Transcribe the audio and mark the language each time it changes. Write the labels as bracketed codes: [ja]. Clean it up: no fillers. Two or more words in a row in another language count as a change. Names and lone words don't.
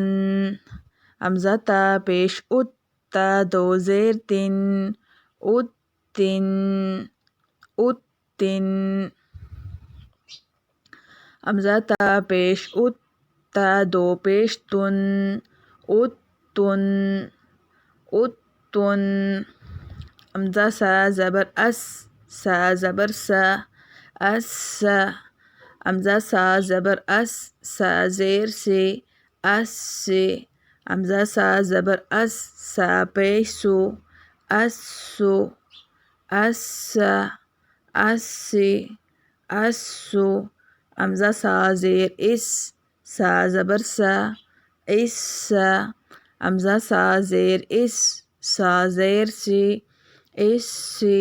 [ur] همزة تا پیش ات، تا دو زیر تن، اتن، اتن. همزة تا پیش ات، تا دو پیش تن، اتن، اتن. همزة سا زبر اس، سا زبر سا، اس. همزة سا زبر اس، سا زیر سی، اس. همزة سا زبر اس، سا پیش سو، اسو، اس، اسی، اسو. همزة سا زیر اس، سا زبر سا، اس. همزة سا زیر اس، سا زیر سی، اسی.